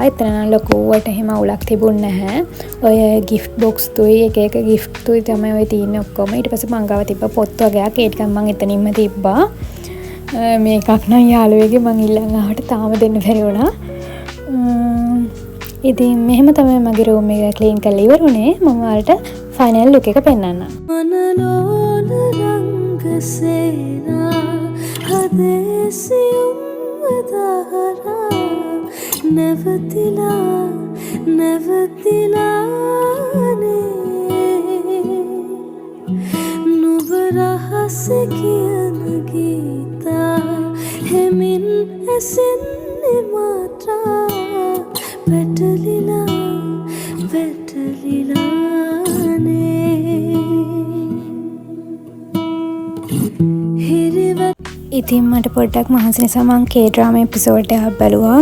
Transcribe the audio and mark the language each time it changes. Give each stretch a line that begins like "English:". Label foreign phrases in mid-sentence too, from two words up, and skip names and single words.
Sinhala: එතන නම් ලොකුවට එහෙම අවුලක් තිබුණේ නැහැ. ඔය ගිෆ්ට් බොක්ස් තුයි එක ගිෆ්ට් තුයි තමයි ඔය තියෙන්නේ ඔක්කොම. ඊට පස්සේ මං ගාව තිබ්බ පොත් වගේක් ඒ ටික මං එතනින්ම තිබ්බා. මේකක් නම් යාළුවෙගේ මං ඉල්ලන් ආවට තාම දෙන්න බැරි වුණා. ඉතින් මෙහෙම තමයි මගේ රූම් එක ක්ලීන් කරලා ඉවරුනේ. මම ඔයාලට ෆයිනල් ලුක් එක පෙන්නන්නම්. මනලොල් රඟ සේනා හදේසියුම් වදහරා නවතිලානේ නුඹ රහස කියන ගීතා හෙමින් ඇසෙන්නේ හිරි මාත්‍රා වැටලිලා ඉතින් මට පොඩ්ඩක් මහන්සි නිසා මං K-drama එපිසෝඩ් එකක් බැලුවා.